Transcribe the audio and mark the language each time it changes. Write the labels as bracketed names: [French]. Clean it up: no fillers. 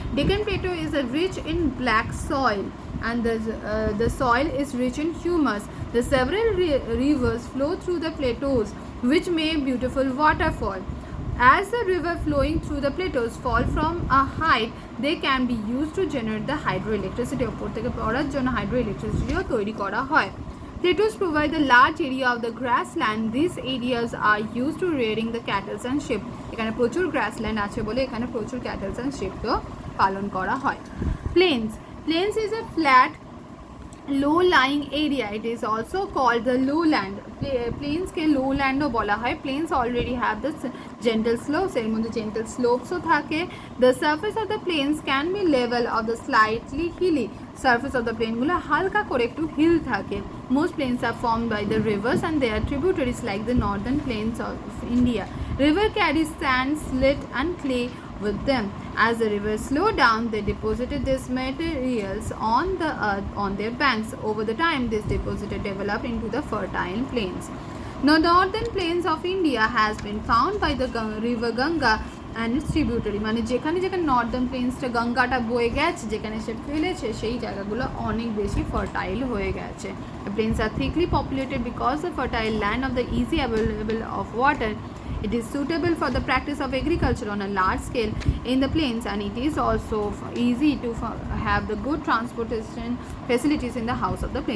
[English] Deccan plateau is rich in black soil and the soil is rich in humus. The several rivers flow through the plateaus which make beautiful waterfall. As the river flowing through the plateaus fall from a height, they can be used to generate the hydroelectricity. [Bangla] ওপর থেকে পড়ার জন্য হাইড্রোইলেকট্রিসিটিও তৈরি করা হয়। [English] Plateaus provide the large area of the grassland. These areas are used to rearing the cattle and sheep. [Bangla] এখানে প্রচুর grassland আছে বলে এখানে প্রচুর ক্যাটেল [English] and sheep [Bangla] তো পালন করা হয়। [English] Plains is a flat low-lying area. It is also called the lowland. [Bangla] Plains के lowland ও বলা হয়। [English] Plains already have the gentle slopes, [Bangla] এর মধ্যে gentle slopes ও থাকে। [English] The surface of the plains can be level or the slightly hilly. Surface of the plain [Bangla] গুলো হালকা করে একটু hill থাকে। [English] Most plains are formed by the rivers and their tributaries like the northern plains of India. River carries sand, silt and clay with them. As the rivers slow down, they deposited these materials on the earth on their banks. Over the time, this deposited developed into the fertile plains. The northern plains of India has been found by the river Ganga and its tributary. [Bangla] মানে যেখানে যেখানে Northern প্লেন্সটা গঙ্গাটা বয়ে গেছে, যেখানে সে ফেলেছে সেই জায়গাগুলো অনেক বেশি ফার্টাইল হয়ে গেছে। [English] The plains are thickly populated because the fertile land of the easy available of water. It is suitable for the practice of agriculture on a large scale in the plains, and it is also easy to have the good transportation facilities in the house of the plains.